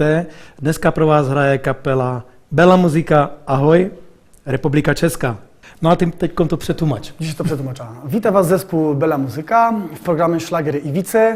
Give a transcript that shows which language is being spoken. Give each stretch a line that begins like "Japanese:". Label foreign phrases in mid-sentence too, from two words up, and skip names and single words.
Czech: Dneska pro vás hraje kapela Bela Muzika, ahoj, Republika Česká. No a ty teďkom to przetłumacz.
Polish: Dziś to przetłumaczę. Witam Was zespół Bela Muzyka w programie Szlagiery Iwice.